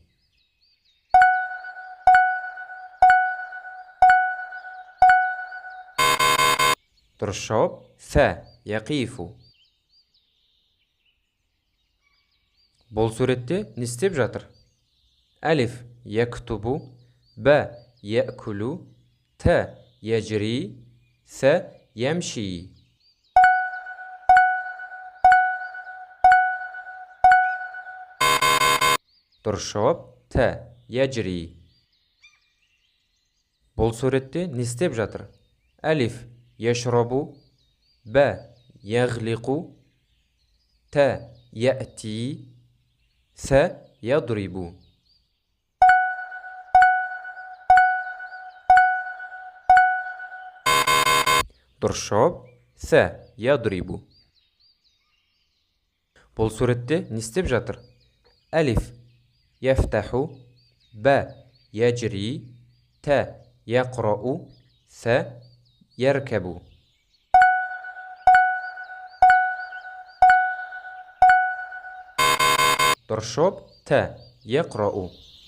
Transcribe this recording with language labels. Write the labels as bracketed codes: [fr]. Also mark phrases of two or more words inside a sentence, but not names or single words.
[kk] Дұрыс жауап [ar] ث يقف. [kk] Бұл суретте не істеп жатыр? [ar] ألف يكتب، ب يقول، ت يجري، ث يمشي. [kk] Дұрыс жауап [ar] ت يجري. [kk] Бұл суретте не істеп жатыр? [ar] ألف يشرب، ب يغلق، ت يأتي، ث يضرب. [kk] Дұрыс жауап [ar] ث يضرب. [kk] Бұл суретте не істеп жатыр? [ar] Әлиф يفتح ب يجري ت يقرأ ث يركب درشوب ت يقرأ